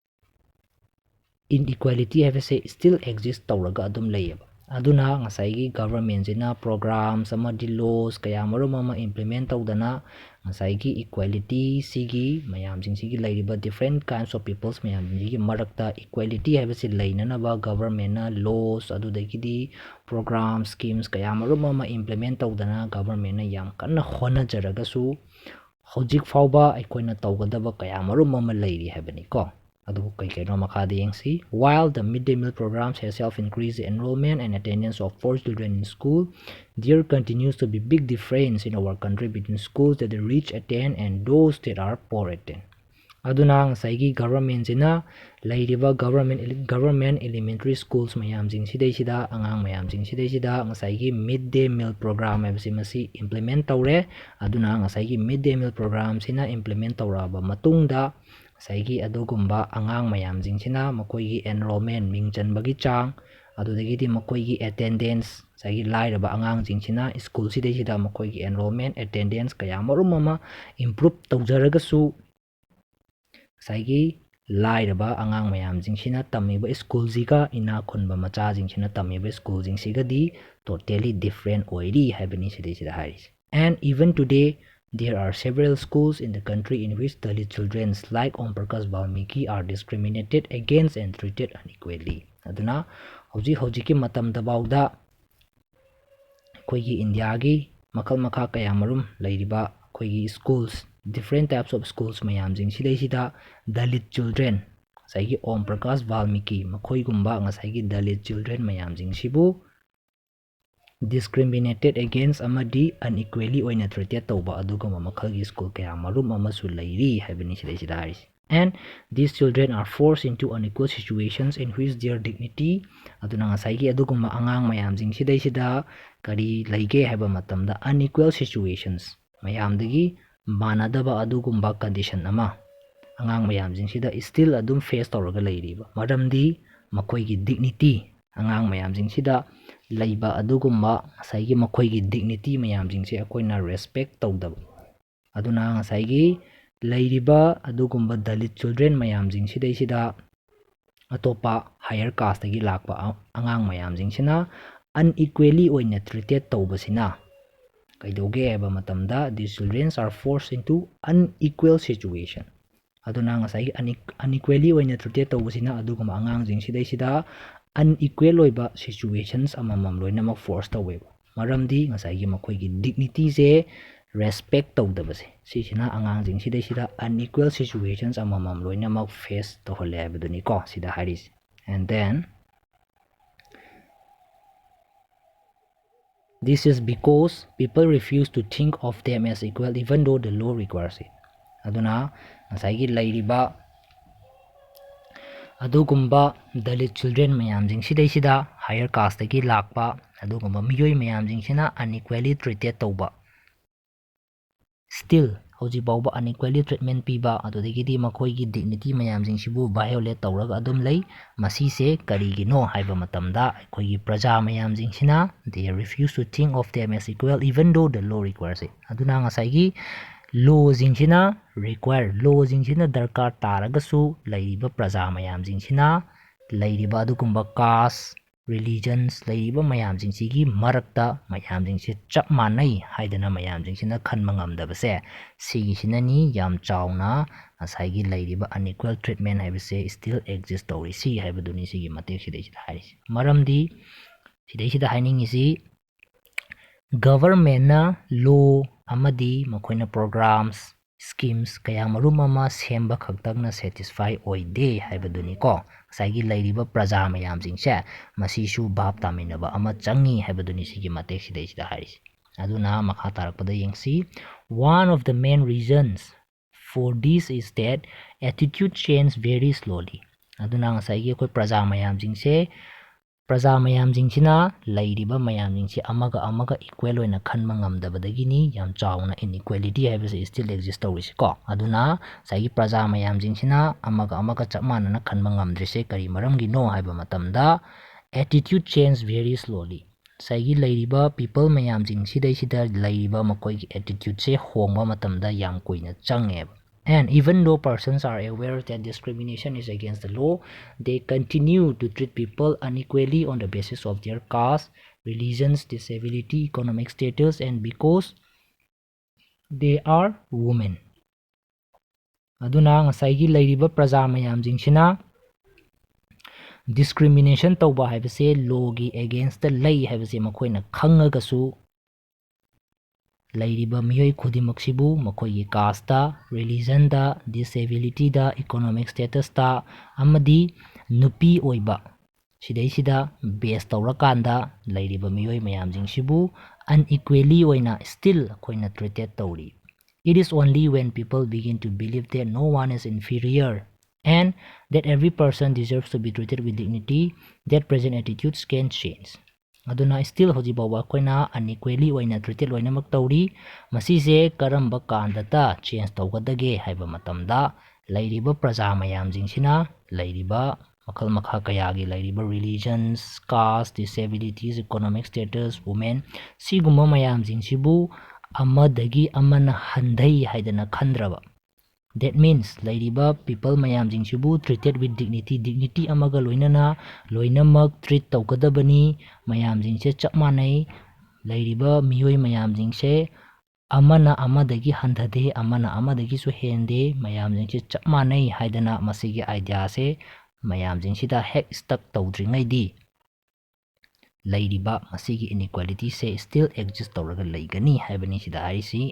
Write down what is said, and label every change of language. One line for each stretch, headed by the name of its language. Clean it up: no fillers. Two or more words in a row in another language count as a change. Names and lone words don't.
Manipuri: habase
English: still exist
Manipuri: tawraga adum layeba aduna ngasai government sina programs amadi laws kaya marum ama implement tawdana ngasai equality sigi mayam sigi lairiba
English: different kinds of peoples
Manipuri: mayam sigi marakta equality habasi lainanaba government na laws adudagidi
English: program schemes
Manipuri: kaya marum ama implement tawdana government na yam kanna hona jaragasu hojik fauba aikoina tawgadaba kaya marum ama lairi habani ko adu kai kai makada yengsi.
English: While the midday meal programs has helped increase the enrollment and attendance of poor children in school, there continues to be big difference in our country between schools that the rich attend and those that are poor attend.
Manipuri: Aduna ngasai government sina lairiba
English: government elementary schools
Manipuri: mayam jing sidai sida angang mayam jing sidai sida ngasai
English: midday meal program
Manipuri: habsi masi implement tawre. Aduna ngasai
English: midday meal program
Manipuri: sina implement tawraba matungda saigi adugumba angang mayam jingsina makoigi enrollment mingchan bagi chang adudagidi makoigi attendance saigi lairaba angang jingsina school sidai sida makoigi
English: enrollment attendance
Manipuri: kaya marum ama improve tawjaragasu saigi lairaba angang mayam jingsina tamiba school jiga ina khunba macha jingsina tamiba school jingsiga di
English: totally different
Manipuri: oiri habani sidai sida haris.
English: And even today there are several schools in the country in which Dalit children like Om Prakash Valmiki are discriminated against and treated unequally.
Manipuri: Aduna hojiki matam dabauda koigi India gi makal makha kaya marum lairiba koigi schools
English: different types of schools
Manipuri: mayam jing sidai sida
English: Dalit children
Manipuri: saigi Om Prakash Valmiki makoi gumba ngasai
English: Dalit children
Manipuri: mayam jing sibu
English: discriminated against
Manipuri: amadi unequally oina treated tawba adugama makhalgi school kaya marum amasu lairi habani sidai sida haris.
English: And these children are forced into unequal situations in which their dignity
Manipuri: aduna ngasai adugama angang mayam jing sidai sida kari laige haba matamda
English: unequal situations
Manipuri: mayam dagi manadaba adugumba condition ama angang mayam jing sida still adum face tawraga lairiba maramdi makoigi dignity angang mayam jing sida laiba adugumba ngasai makoigi dignity mayam jingse akoina respect tawdaba aduna ngasai lairiba adugumba
English: Dalit children
Manipuri: mayam jing sidai sida atopa
English: higher caste
Manipuri: gi lakpa angang mayam jingsina unequally oina treated tawbasina kaidoge eba matamda
English: these children are forced into unequal situation
Manipuri: aduna ngasai unequally oina treated tawbasina adugumba angang jing sidai sida unequal oiba situations amamam loinamak force taweba maramdi ngasai makoigi dignity se respect tawdabase sisina angang jing sidai sida
English: unequal situations
Manipuri: amamam loinamak face tawhale habaduni ko sida haris.
English: And then this is because people refuse to think of them as equal even though the law requires it.
Manipuri: Aduna ngasai lairiba adugumba
English: Dalit children
Manipuri: mayam jing sidai sida
English: higher caste
Manipuri: gi lakpa adugumba miyoi mayam jing sina
English: unequally treated
Manipuri: tawba still hoji bauba
English: unequally treatment
Manipuri: piba adudagidi makoigi dignity mayam jing sibu violate tawraga adum lei masi se karigino haiba matamda aikoigi praja mayam jing sina
English: they refuse to think of them as equal even though the law requires it.
Manipuri: Aduna ngasai law jingsina require law jingsina darkar taragasu lairiba praja mayam jingsina lairiba adugumba
English: caste religions
Manipuri: lairiba mayam jingsigi marakta mayam jingsi chap manai haidana mayam jingsina khanma ngamdabase sigisinani yam chauna ngasai lairiba
English: unequal treatment
Manipuri: haibase still exist tawrisi haibaduni sigi matek sidai sida haris maramdi sidai sida hainingisi government na law amadi makoina
English: programs schemes
Manipuri: kaya marum ama semba khaktakna satisfy oide haibaduni ko ngasai lairiba praja mayam jingse masisu bab taminaba ama changi haibaduni sigi matek sidai sida haris. Aduna makha tarakpada yengsi
English: one of the main reasons for this is that attitude change very slowly.
Manipuri: Aduna ngasai koi praja mayam jingse praja mayam jingsina lairiba mayam jingsi amaga equal oina khanma ngamdabadagini yam chauna inequality haibase still exist tawrisi ko aduna sai praja mayam jingsina amaga chapmana na khanma ngamdrise kari maramgi no haiba matamda
English: attitude change very slowly
Manipuri: sai lairiba people mayam jingsidai sida lairiba makoigi attitude se hongba matamda yam koina changeba
English: And even though persons are aware that discrimination is against the law, they continue to treat people unequally on the basis of their caste, religions, disability, economic status, and because they are women.
Manipuri: Aduna ngasai gi lairiba praja mayam jingsina discrimination tauba haibase law gi
English: against the lay
Manipuri: haibase makoina khangagasu lairiba miyoi khudimaksibu makoigi
English: caste, religion
Manipuri: da, disability da,
English: economic status
Manipuri: da amadi nupi oiba sidaisida base taurakanda lairiba miyoi mayam jingsibu unequally oina still koina treated tauri.
English: It is only when people begin to believe that no one is inferior and that every person deserves to be treated with dignity that present attitudes can change.
Manipuri: Aduna still hojibawa koina unequally oina treated loinamak tauri masise karamba kandata change tawgadage haiba matamda lairiba praja mayam jingsina lairiba makal makha kayagi lairiba
English: religions, caste, disabilities, economic status, women
Manipuri: siguma mayam jingsibu amadagi amana handai haidana khandraba.
English: That means
Manipuri: lairiba people mayam jingsibu
English: treated with dignity
Manipuri: amaga loinana loinamak treat tawgadabani mayam jingse chap manai lairiba miyoi mayam jingse amana amadagi handade amana amadagi su hende mayam jingse chap manai haidana masigi idea se mayam jingsida hek stuck tawdringai di lairiba masigi inequality se still exist tawraga laigani haibani sida harisi.